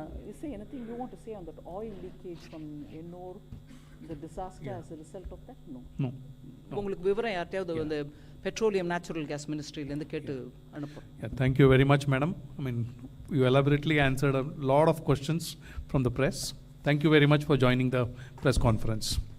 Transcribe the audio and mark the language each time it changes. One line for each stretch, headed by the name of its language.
English: Is there anything you want to say on that oil leakage from Ennore, the disaster as a result of that? No.
Tamil: உங்களுக்கு விவரம் யார்ட்டையாவது அந்த petroleum natural gas மினிஸ்ட்ரியிலேருந்து கேட்டு அனுப்புகிறோம்.
English: Yeah, thank you very much, madam. I mean, you elaborately answered a lot of questions from the press. Thank you very much for joining the press conference.